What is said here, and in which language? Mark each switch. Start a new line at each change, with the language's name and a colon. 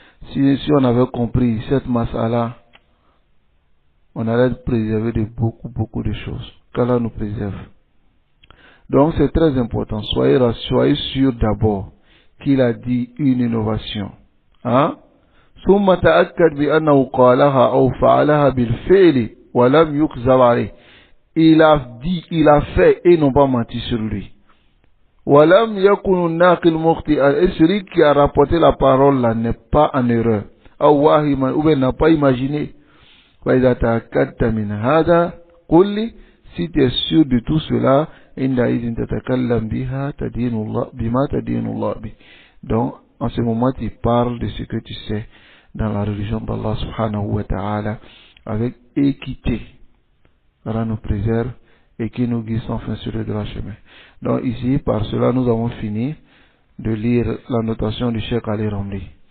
French: Si on avait compris cette mas'ala, on allait être préservé de beaucoup de choses. Qu'Allah nous préserve. Donc c'est très important. Soyez sûr d'abord qu'il a dit une innovation. Hein?
Arabic: ثم تأكد بأنه قالها أو فعلها بالفعل ولم يكذب عليه.
French: Il a dit, il a fait et non pas menti sur lui.
Arabic: ولم يكن الناقل مخطئا.
French: Et celui qui a rapporté la parole là n'est pas en erreur.
Arabic: أو واهما
French: ou bien n'a pas imaginé.
Arabic: وإذا تأكدت من هذا قل لي,
French: si tu es sûr de tout cela,
Arabic: عندئذ تتكلم بها تدين الله بما تدين الله به.
French: Donc en ce moment tu parles de ce que tu sais dans la religion d'Allah subhanahu wa ta'ala avec équité. Allah nous préserve et qui nous guide sans fin sur le droit chemin. Donc ici, par cela, nous avons fini de lire la notation du Cheikh Ali Ramli.